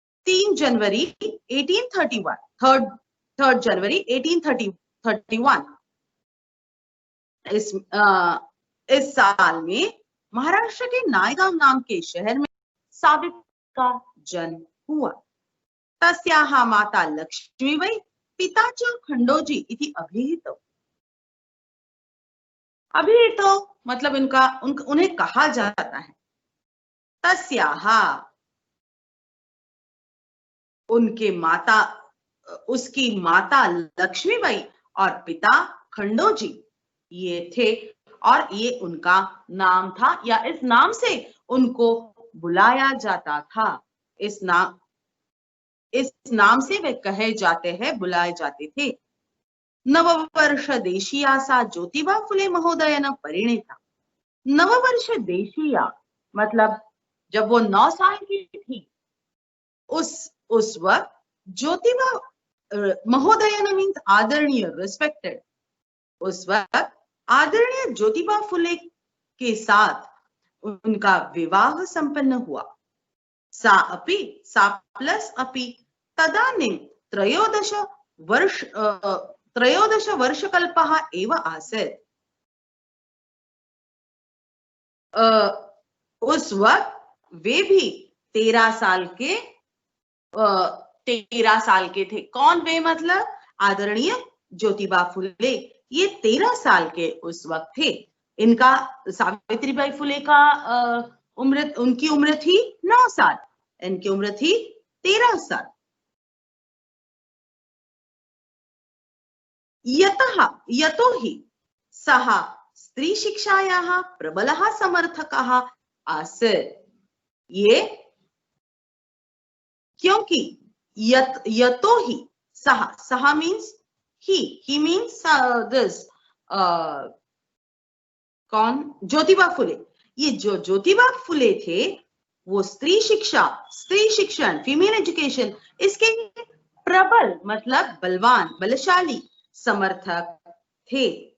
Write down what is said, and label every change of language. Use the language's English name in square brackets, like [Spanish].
[Hindi] 3 जनवरी 1831, 3 जनवरी 1831 इस साल में महाराष्ट्र के नायगाव नाम के शहर में सावित्री का जन्म हुआ. [Sanskrit] तस्याः माता लक्ष्मीबाई, पिता च खंडोजी इति अभिहितो. [Hindi] अभिहितो मतलब उन्हें कहा जाता है. तस्याः उसकी माता लक्ष्मीबाई और पिता खंडोजी ये थे और ये उनका नाम था या इस नाम से उनको बुलाया जाता था. इस नाम से वे कहे जाते हैं, बुलाए जाते थे. [Sanskrit] नववर्ष देशीया सा ज्योतिबा फुले महोदयन परिणीता. नववर्ष देशीया [Hindi] मतलब जब वो 9 साल की थी उस वक्त ज्योतिबा महोदयन [English] Means आदरणीय, respected. [Hindi] उस वक्त आदरणीय ज्योतिबा फुले के साथ उनका विवाह संपन्न हुआ. [Sanskrit] सा प्लस अपि तदानीं 13 वर्षकल्पः एव आसीत्. [Hindi] उस वक्त वे भी 13 साल के थे. कौन वे? मतलब आदरणीय ज्योतिबा फुले. ये 13 साल के उस वक्त थे. इनका सावित्रीबाई फुले का उनकी उम्र थी 9 साल, इनकी उम्र थी 13 साल. [Sanskrit] यतो हि सः स्त्री शिक्षायाः प्रबलः समर्थकः आसीत्. [Hindi] ये क्योंकि [Sanskrit] यतो ही सः [Hindi] मीन्स [English] he means this [Hindi] कौन? ज्योतिबा फुले. ये जो ज्योतिबा फुले थे वो स्त्री शिक्षण, [English] female education, [Hindi] इसके प्रबल मतलब बलवान, बलशाली समर्थक थे.